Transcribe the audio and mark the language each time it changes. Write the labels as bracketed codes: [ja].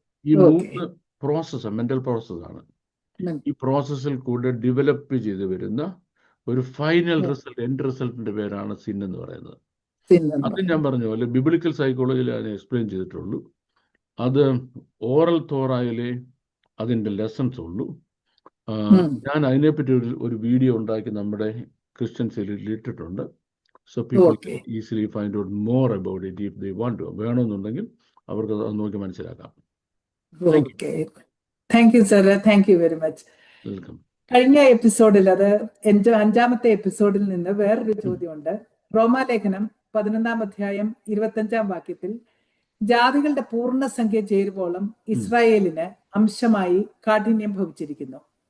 [ml] ഈ 3 process mental പ്രോസസ്സാണ്. ഈ പ്രോസസ്സിൽ കൂടെ ഡെവലപ്പ് ചെയ്ത് വരുന്ന ഒരു ഫൈനൽ റിസൾട്ട്, എൻഡ് റിസൾട്ടിന്റെ പേരാണ് സിൻ എന്ന് പറയുന്നത്. അത് ഞാൻ പറഞ്ഞ പോലെ ബിബ്ലിക്കൽ സൈക്കോളജിയിൽ അതിനെ എക്സ്പ്ലെയിൻ ചെയ്തിട്ടുള്ളൂ. അത് ഓറൽ തോറായിലെ അതിൻ്റെ ലെസൺസ് ഉള്ളൂ. ഞാൻ അതിനെപ്പറ്റി ഒരു വീഡിയോ ഉണ്ടാക്കി നമ്മുടെ ക്രിസ്ത്യൻ സെല്ലിൽ ഇട്ടിട്ടുണ്ട്. [en] So people can easily find out more about it if they want to. [ml] വേണമെന്നുണ്ടെങ്കിൽ അവർക്ക് അത് നോക്കി മനസ്സിലാക്കാം. [en] Thank you sir, thank you very much. Welcome. [ml] കഴിഞ്ഞ എപ്പിസോഡിൽ, അത് 5-ാമത്തെ എപ്പിസോഡിൽ നിന്ന് വേറൊരു ചോദ്യമുണ്ട്. റോമാലേഖനം 11-ാം അധ്യായം 25-ാം വാക്യത്തിൽ ജാതികളുടെ പൂർണ്ണസംഖ്യ ചേരുവോളം ഇസ്രായേലിന് അംശമായി കാഠിന്യം ഭവിച്ചിരിക്കുന്നു.